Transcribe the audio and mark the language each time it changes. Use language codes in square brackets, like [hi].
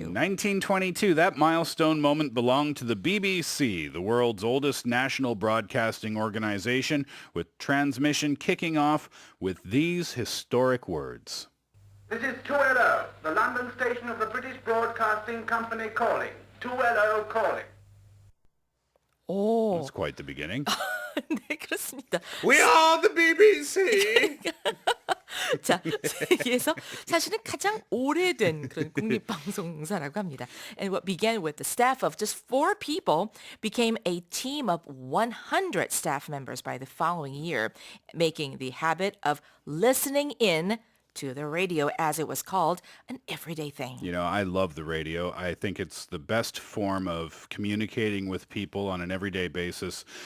[en] In 1922, that milestone moment belonged to the BBC, the world's oldest national broadcasting organization, with transmission kicking off with these historic words. This is 2LO, the London station of the British Broadcasting Company calling. 2LO calling. 오, That's quite the beginning. [ko] 네, 그렇습니다. [en] We are the BBC! [ko] 자, 세계에서 사실은 가장 오래된 그런 국립방송사라고 합니다. [en] And what began with the staff of just 4 people became a team of 100 staff members by the following year, making the habit of listening in to the radio, as it was called, an everyday thing. You know, I love the radio. I think it's the best form of communicating with people on an everyday basis.